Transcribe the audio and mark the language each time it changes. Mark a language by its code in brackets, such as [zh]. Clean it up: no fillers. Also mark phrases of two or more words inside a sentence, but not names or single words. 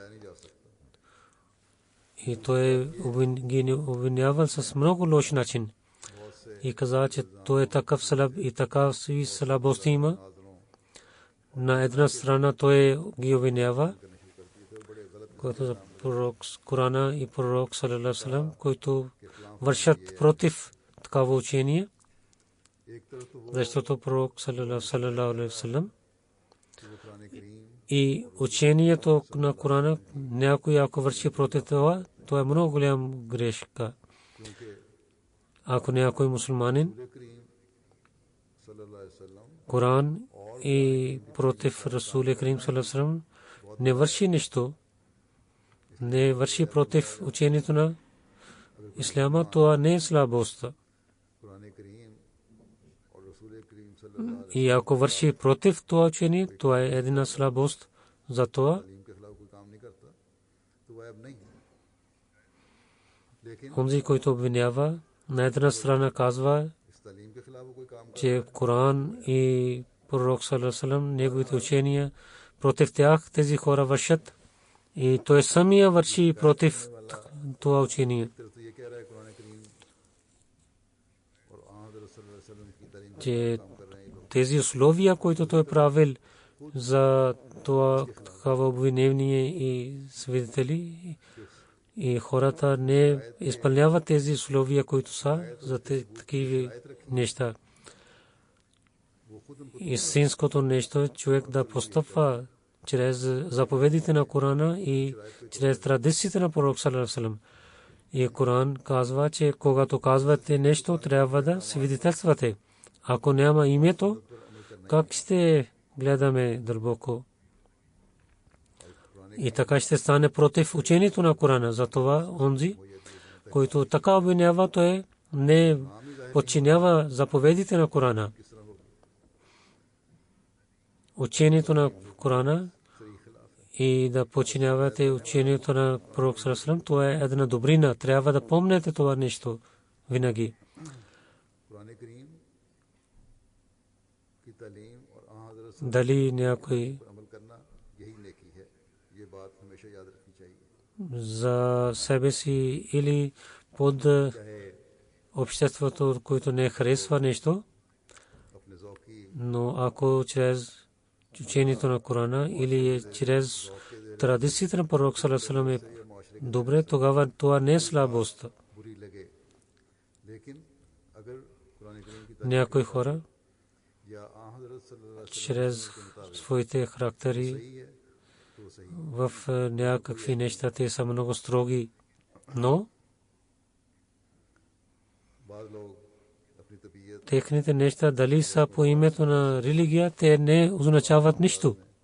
[bg] И той ги обвинявал с много лош начин. И каза, че той е такъв слаб и такъв си слабости има. На една страна той ги обвинява, който за пророк Корана и пророк [ar] صلى الله عليه وسلم, [bg] които вършат против такава учение. Защото пророк [ar] صلى الله عليه وسلم [bg] и учението на Корана, някой ако върши против това, то е много голям грешка. Ако някой мусулманин Коран и против [ar] رسول كريم صلى الله عليه وسلم [bg] не върши нещо, не върши против учението на Исляма, това не е слабост. И ако върши против това учение, това е една слабост. Затова онзи, който обвинява, на една страна казва, че Коран и пророк [ar] صلى الله عليه وسلم, [bg] неговите учения против тях тези хора вършат. И той самия върши против това учение. Че тези условия, които той правил за това такава обвинение и свидетели, и хората не изпълняват тези условия, които са за такива неща. Истинското нещо човек да постъпва чрез заповедите на Корана и чрез традициите на пророк [ar] صلى الله عليه وسلم. [bg] И Коран казва, че когато казвате нещо, трябва да свидетелствате. Ако няма името, как ще гледаме дълбоко? И така ще стане против учението на Корана. Затова онзи, който така обвинява, той не подчинява заповедите на Корана. Учението на Корана и да подчинявате учението на пророк [ar] صلى الله عليه وسلم, [bg] това е една добрина. Трябва да помните това нещо винаги. Дали някой за себе си или под обществото, което не харесва нещо, но ако чрез учението на Корана или чрез традициите на пророк [ar] صلى الله عليه وسلم [bg] е добре, тогава това не е слабост. Някои хора чрез своите характери в някакви неща те са много строги, но техните неща дали са по името на религия, те не означават нищо.